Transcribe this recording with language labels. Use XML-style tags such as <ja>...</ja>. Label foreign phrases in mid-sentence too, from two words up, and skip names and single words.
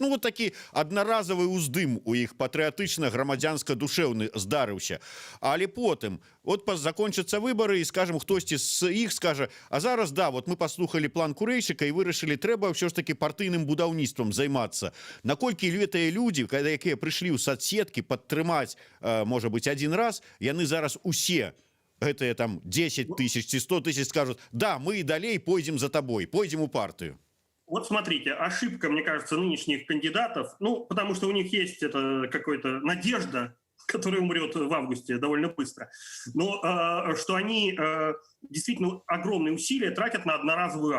<be>Ну вот такі аднаразовы ўздым у іх патрыятычна грамадзянска-душэўны здарыўся. Але потым вот закончацца выборы,</be> <ru>и, скажем,</ru> <be>хтосьці з іх скажа, а зараз, да, вот мы послухали план Курэйчыка и вырашылі, трэба ўсё ж таки партыйным будаўніцтвам займацца. Наколькі гэтыя людзі, якія прыйшлі ў соцсеткі падтрымаць, можа</be> <ru>быть, один раз,</ru> <be>яны зараз усе, гэтыя там 10 тысяч ці 100 тысяч</be> <ru>скажут, да, мы и далей пойдем за тобой, пойдем у партию. Вот смотрите, ошибка, мне кажется, нынешних кандидатов, потому что у них есть какая-то надежда, который умрет в августе довольно быстро, но что они действительно огромные усилия тратят на одноразовую акцию.</ru>